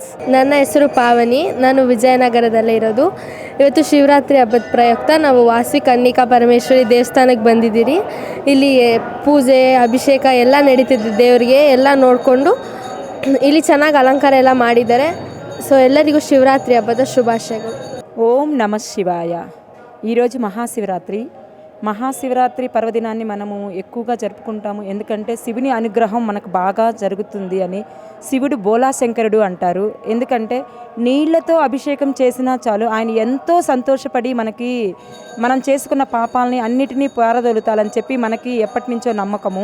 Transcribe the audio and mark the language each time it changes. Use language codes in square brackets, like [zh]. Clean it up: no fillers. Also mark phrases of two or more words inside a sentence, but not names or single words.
[kn] ನನ್ನ ಹೆಸರು ಪಾವನಿ. ನಾನು ವಿಜಯನಗರದಲ್ಲೇ ಇರೋದು. ಇವತ್ತು ಶಿವರಾತ್ರಿ ಹಬ್ಬದ ಪ್ರಯುಕ್ತ ನಾವು ವಾಸಿ ಕನ್ನಿಕಾ ಪರಮೇಶ್ವರಿ ದೇವಸ್ಥಾನಕ್ಕೆ ಬಂದಿದ್ದೀರಿ. ಇಲ್ಲಿ ಪೂಜೆ ಅಭಿಷೇಕ ಎಲ್ಲ ನಡೀತಿದೆ. ದೇವರಿಗೆ ಎಲ್ಲ ನೋಡಿಕೊಂಡು ಇಲ್ಲಿ ಚೆನ್ನಾಗಿ ಅಲಂಕಾರ ಎಲ್ಲ ಮಾಡಿದ್ದಾರೆ. ಸೊ ಎಲ್ಲರಿಗೂ ಶಿವರಾತ್ರಿ ಹಬ್ಬದ శుభాశయಗಳು. [te] ఓం నమ శివాయ. ఈరోజు మహాశివరాత్రి పర్వదినాన్ని మనము ఎక్కువగా జరుపుకుంటాము. ఎందుకంటే శివుని అనుగ్రహం మనకు బాగా జరుగుతుంది అని. శివుడు బోలాశంకరుడు అంటారు. ఎందుకంటే నీళ్లతో అభిషేకం చేసినా చాలు ఆయన ఎంతో సంతోషపడి మనం చేసుకున్న పాపాలని అన్నిటినీ పారదోలుతాలని చెప్పి మనకి ఎప్పటి నుంచో నమ్మకము.